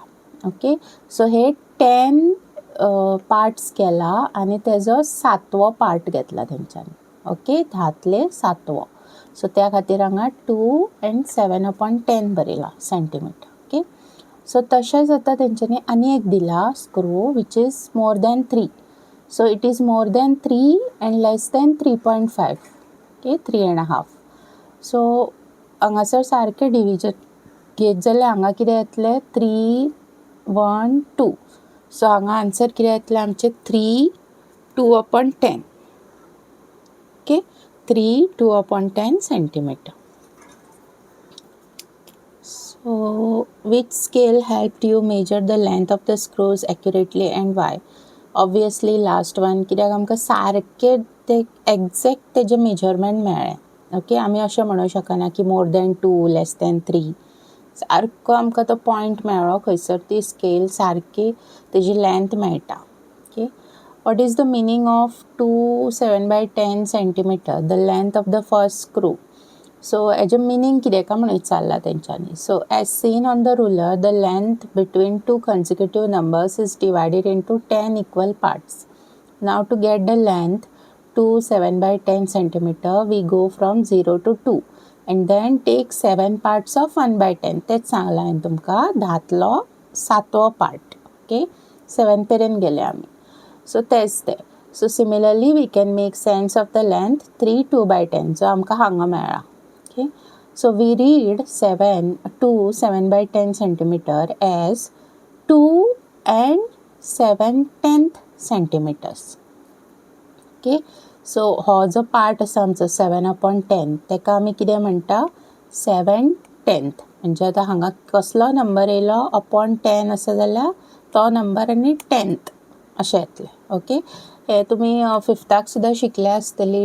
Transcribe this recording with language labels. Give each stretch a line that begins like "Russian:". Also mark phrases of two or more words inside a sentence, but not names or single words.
Konkani: ओके, सो हे 10 पार्ट्स केला आनी तेजो 7वो पार्ट घेतला तेंच्यांनी. ओके, 10तले 7वो. सो त्या खातीर हांगा 2 and 7/10 बरयला सेंटीमीटर. ओके, सो तशेंच आतां तेंच्यांनी आनी एक दिला
English: screw which is more than 3. so it is more than 3 and less than 3.5.
Konkani: ओके, 3.5. सो हांगासर सारकें डिविजन घेत जाल्यार हांगा कितें येतलें, 3, 1, 2. सो हांगा आन्सर कितें येतलें आमचें, 3, 2/10. ओके, 3, 2/10 सेंटीमीटर.
English: So which scale helped you measure the length of the screws accurately and why? Obviously last one,
Konkani: कित्याक आमकां सारकें ते एक्झॅक्ट तेजें मेजरमेंट मेळ्ळें. ओके, आमी अशें म्हणूं शकना की
English: more than 2, less than 3.
Konkani: सारको आमकां तो पॉयंट मेळ्ळो, खंयसर ती स्केल सारकी तेजी लेंथ मेळटा.
English: ओके, what is the meaning of 2 7/10 centimeter, the length of the first screw?
Konkani: सो हेजें मिनींग कितें काय म्हणून विचारला तेंच्यांनी.
English: so as seen on the ruler the length between 2 consecutive numbers is divided into 10 equal parts. Now to get the length 2 7/10 centimeter, we go from 0 to 2 and then take 7 parts of 1/10.
Konkani: तेच सांगला हांवें तुमकां, 10तलो 7वो पार्ट. ओके, 7 पर्यंत गेले आमी. सो तेच ते.
English: so similarly we can make sense of the length 3 2/10
Konkani: जो आमकां हांगा मेळ्ळा.
English: Okay, so we read 7/10 centimeter as 2 and 7/10 centimeters.
Konkani: Okay, so हो जो पार्ट आसा आमचो 7/10 तेका आमी कितें म्हणटा, 7/10. म्हणजे आतां हांगा कसलो नंबर येयलो, अपॉन 10 आसा जाल्यार तो नंबर आनी 10th अशें येतलें. ओके, हे तुमी 5थाक सुद्दां शिकले आसतली.